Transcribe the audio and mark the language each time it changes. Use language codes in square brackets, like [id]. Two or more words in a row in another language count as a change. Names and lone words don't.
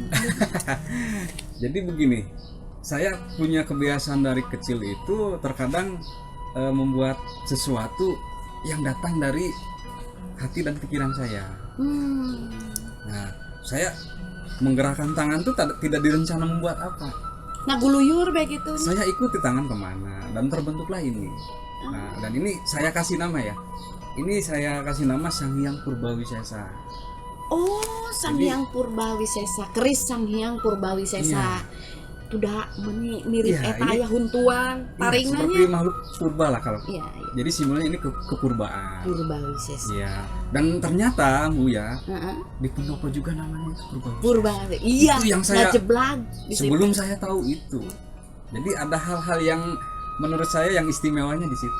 [id] Jadi begini, saya punya kebiasaan dari kecil itu terkadang membuat sesuatu yang datang dari hati dan pikiran saya. Nah, saya menggerakkan tangan tuh tidak direncana membuat apa. Nah, guluyur begitu. Saya ikuti tangan kemana dan terbentuklah ini. Nah, dan ini saya kasih nama ya. Ini saya kasih nama Sang Hyang Purbawisesa. Oh, Sang Jadi- Hyang Purbawisesa, keris Sang Hyang Purbawisesa. Udah mirip Iya, eta ini- [su] aya huntuan, [id] Iya, taringannya. seperti makhluk purba lah kalau. Iya, Jadi simbolnya ini kepurbaan. Purbawisesa. Iya. Dan ternyata Bu ya, Heeh. di Pendopo juga namanya itu Purbawisesa. Purbawisesa. Iya, Itu yang saya- ngajeblag di situ. Sebelum saya tahu itu. Jadi ada hal-hal yang menurut saya yang istimewanya di situ.